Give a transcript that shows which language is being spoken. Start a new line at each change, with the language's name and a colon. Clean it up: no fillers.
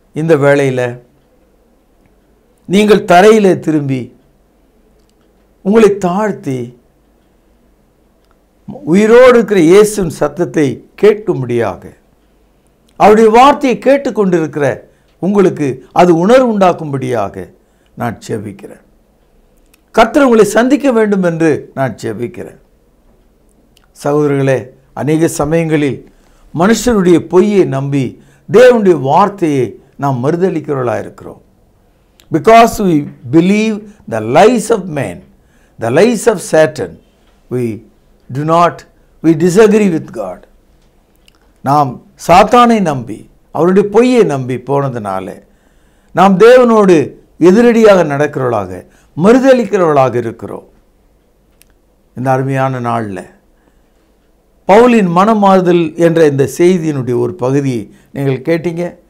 Tamil: இந்த வேளையில் நீங்கள் தரையிலே திரும்பி உங்களை தாழ்த்தி உயிரோடு இருக்கிற இயேசுவின் சத்தத்தை கேட்கும்படியாக, அவருடைய வார்த்தையை கேட்டுக்கொண்டிருக்கிற உங்களுக்கு அது உணர்வு உண்டாக்கும்படியாக நான் ஜெபிக்கிறேன். கர்த்தர் உங்களை சந்திக்க வேண்டும் என்று நான் ஜெபிக்கிறேன். சகோதரர்களே, அநேக சமயங்களில் மனுஷனுடைய பொய்யை நம்பி தேவனுடைய வார்த்தையை நாம் மறுதளிக்கிறவர்களாக இருக்கிறோம்.
English: Because we believe the lies of man, the lies of Satan, we disagree with God.
Tamil: நாம் சாத்தானை நம்பி அவருடைய பொய்யை நம்பி போனதுனால நாம் தேவனோடு எதிரடியாக நடக்கிறவர்களாக, மறுதளிக்கிறவர்களாக இருக்கிறோம். இந்த அருமையான நாளில் பவுலின் மனமாறுதல் என்ற இந்த செய்தியினுடைய ஒரு பகுதியை நீங்கள் கேட்டீங்க.